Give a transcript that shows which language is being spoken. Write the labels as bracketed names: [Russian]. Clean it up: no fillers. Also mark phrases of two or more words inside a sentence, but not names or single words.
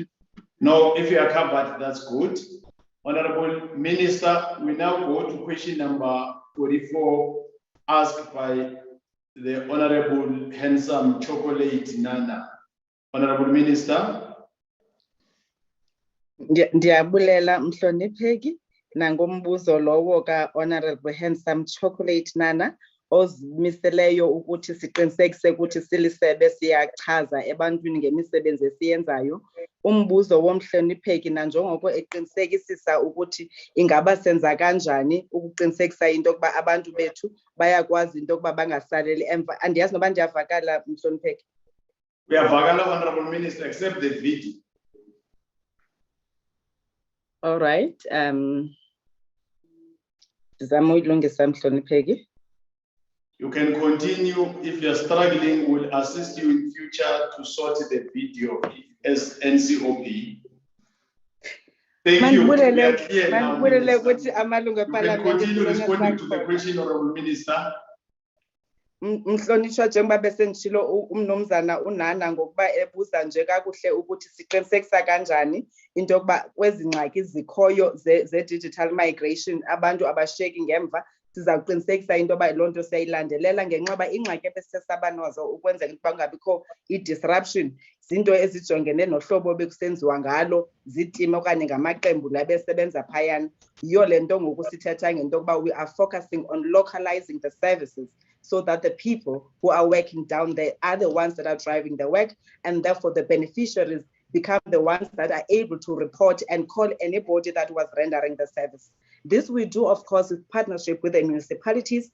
[English] No, if you are covered, that's good. Honourable Minister, we now go to question number 44, asked by the Honourable Handsome Chocolate Nana. Honourable Minister. [Xhosa] Ndiyabulela, Mhlonipheki. nangombuzo lowo ka Honorable Handsome Chocolate Nana ozimiseleyo ukuthi siqinisekise ukuthi silisebe siyachaza ebantwini ngemisebenzi esiyenzayo. Umbuzo womhlonipheki nanjengoko eqinisekisisa ukuthi ingaba senza kanjani ukuqinisekisa into yokuba abantu bethu bayakwazi into yokuba bangasaleli emva. Andiyazi noba ndiyavakala mhlonipheki. [English] Uyavakala Honorable Minister, accept the video. All right. [Xhosa] Ndizama uyilungisa mhlonipheki. [English] You can continue. If you're struggling, we'll assist you in future to sort the video as NCOP. Thank you. We are clear now, Minister. You can continue responding to the question, Honorable Minister. [Zulu] Mhlonishwa njengoba bese ngishilo umnomzana uNana ngokuba ebuza nje kakuhle ukuthi siqinisekisa kanjani into yokuba kwezingxaki zikhoyo ze [English] digital migration [Zulu] abantu abasheki ngemva sizakuqinisekisa [Xhosa] into yoba lonto siyayilandelela ngenxaba ingxaki ebesesaba nazo ukwenzela ukuba kungabikho i-disruption zinto ezijongene nohlobo bekusenziwa ngalo zitime okanye ngamaqembu labesebenza phayana yiyo le nto ngoku sithetha ngento yokuba [English] we are focusing on localizing the services so that the people who are working down there are the ones that are driving the work, and therefore the beneficiaries become the ones that are able to report and call anybody that was rendering the service. This we do, of course, with partnership with the municipalities.